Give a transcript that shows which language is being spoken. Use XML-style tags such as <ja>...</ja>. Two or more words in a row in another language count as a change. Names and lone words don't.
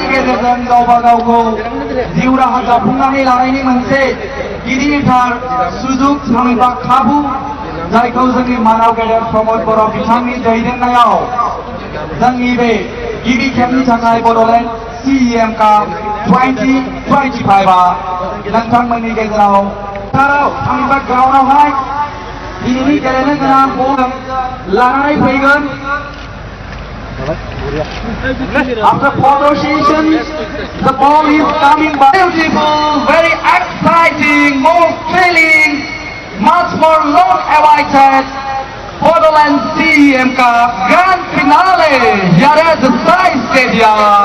<brx>गेजेरजों गावबा गावखौ जिउ राहा दाफुंनानै लानायनि मोनसे गिदिरथार सुजुग थामहिनबा खाबु जायखौ जोंनि मानाव गेदेर प्रमद बर' बिथांनि दैदेननायाव जोंनि बे गिबि खेबनि थाखाय बड'लेण्ड CEM काप 2025 नोंथांमोननि गेजेराव थामहिनबा ग्राउन्डआवहाय दिनैनि गेलेनो गोनां बल लानानै फैगोन।</brx> <en>After 4 sessions, the ball is coming by. Beautiful, very exciting, more thrilling, much more long-awaited Bodoland CEM Cup Grand Finale here at the Sai Stadium.</en>